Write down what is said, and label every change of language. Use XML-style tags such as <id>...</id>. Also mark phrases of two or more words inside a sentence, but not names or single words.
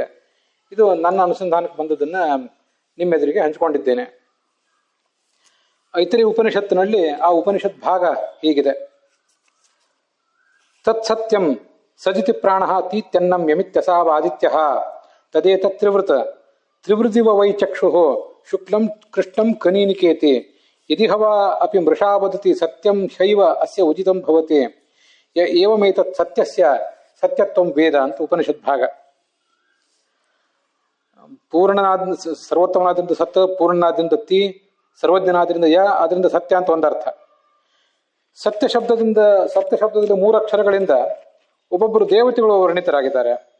<kn>ಇದು ನನ್ನ ಅನುಸಂಧಾನಕ್ಕೆ ಬಂದದನ್ನ ನಿಮ್ಮೆದುರಿಗೆ ಹಂಚಿಕೊಂಡಿದ್ದೇನೆ. ಐತರಿ ಉಪನಿಷತ್ತಿನಲ್ಲಿ ಆ ಉಪನಿಷತ್ ಭಾಗ ಹೀಗಿದೆ.</kn> <sa>ತತ್ಸತ್ಯಂ ಸಜಿತಿ ಪ್ರಾಣ ತೀತ್ಯನ್ನಂ ಯಮಿತ್ಯಸಾವಾದಿತ್ಯ ತದೇತತ್ ತ್ರಿವೃತ ತ್ರಿವೃದಿವ ವೈ ಚಕ್ಷು ಶುಕ್ಲಂ ಕೃಷ್ಣಂ ಕನೀನಿಕೇತಿ ಯದಿ ಹವಾ ಅಪಿ ಮೃಷಾ ವದತಿ ಸತ್ಯಂ ಶೈವ ಅಸ್ಯ ಉಚಿತಂ ಭವತಿ ಏವಮೇತತ್ ಸತ್ಯಸ್ಯ ಸತ್ಯತ್ವಂ ವೇದ</sa> <kn>ಅಂತ ಉಪನಿಷತ್ ಭಾಗ. ಪೂರ್ಣನಾದ ಸರ್ವೋತ್ತಮನಾದ್ರಿಂದ ಸತ್, ಪೂರ್ಣನಾದ್ರಿಂದ ತಿ, ಸರ್ವಜ್ಞನಾದ್ರಿಂದ ಯ, ಅದರಿಂದ ಸತ್ಯ ಅಂತ ಒಂದರ್ಥ. ಸತ್ಯ ಶಬ್ದದಲ್ಲಿ 3 ಅಕ್ಷರಗಳಿಂದ ಒಬ್ಬೊಬ್ಬರು ದೇವತೆಗಳು ವರ್ಣಿತರಾಗಿದ್ದಾರೆ.</kn>